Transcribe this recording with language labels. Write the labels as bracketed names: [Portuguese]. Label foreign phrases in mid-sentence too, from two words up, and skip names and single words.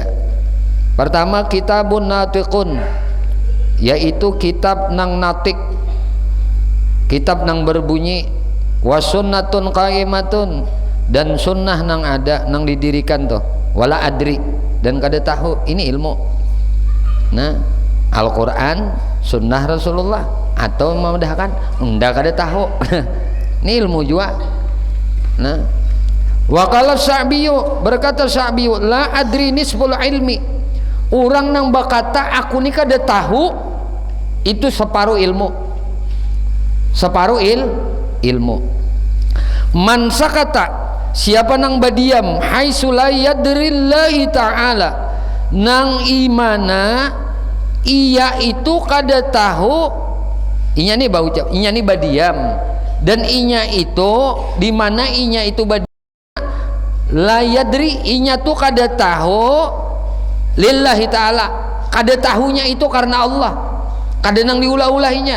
[Banjar] Pertama, [Arabic] kitabun natiqun, [Banjar] yaitu kitab nang natik, kitab nang berbunyi, [Arabic] wa sunnatun qaimatun, [Banjar] dan sunnah nang ada, nang didirikan tuh, [Arabic] wala adri, [Banjar] dan kada tahu, ini ilmu. Nah, Al-Quran, sunnah Rasulullah, atau memudahkan ndak kada tahu. Ini ilmu juga. Nah, [Arabic] wa qala Sya'biyu, berkata Sya'biyu, la adri nisful ilmi, [Banjar] orang nang berkata aku ni kada tahu, itu separuh ilmu, separuh ilmu. [Arabic] Man sakata, [Banjar] siapa nang badiam, [Arabic] haitsu la yadrillahi ta'ala, [Banjar] nang imana ia itu kada tahu, inya ni baucap, inya ni badiam, dan inya itu di mana inya itu badiam, [Arabic] la yadri, [Banjar] inya tu kada tahu [Arabic] lillahi ta'ala, [Banjar] kada tahunya itu karena Allah, kada nang diulah-ulahinya.